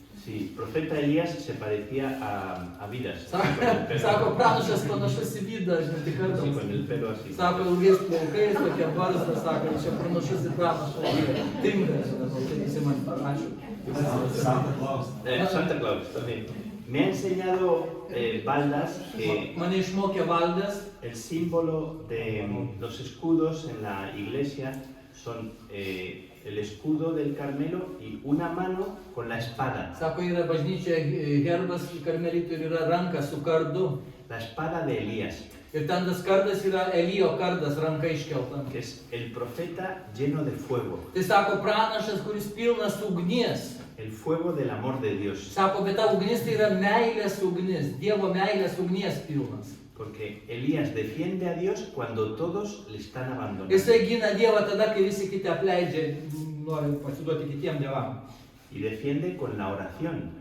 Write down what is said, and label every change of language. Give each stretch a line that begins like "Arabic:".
Spanish: Sí, el profeta Elías se parecía a Vidas.
Lithuanian: Sako, pranašas panašus į Vydą, žinai, tik
Spanish: Sí,
Lithuanian: kartą.
Spanish: con el pelo así.
Lithuanian: Sako, ilgais plaukais, tokia barzda, sako, čia panašus į pranašą. Tinka, žinai, tai visi man ačiū.
Spanish: Santa Claus. Santa Claus también. Me ha enseñado Baldas que
Lithuanian: Mane išmokė Valdas,
Spanish: el símbolo de los escudos en la iglesia son el escudo del Carmelo y una mano con la espada.
Lithuanian: sako, yra bažnyčia herbas karmelitų ir yra ranka su kardu.
Spanish: La espada de Elías,
Lithuanian: Ir ten tas kardas yra Elijo kardas, ranka iškelta.
Spanish: que es el profeta lleno de fuego,
Lithuanian: Tai sako, pranašas, kuris pilnas ugnies.
Spanish: el fuego del amor de Dios.
Lithuanian: Sako, bet ta ugnis tai yra meilės ugnis, Dievo meilės ugnies pilnas.
Spanish: Porque Elías defiende a Dios cuando todos le están abandonando.
Lithuanian: Jisai gina Dievą tada, kai visi kiti apleidžia, nori pasiduoti kitiem dievam.
Spanish: Y defiende con la oración.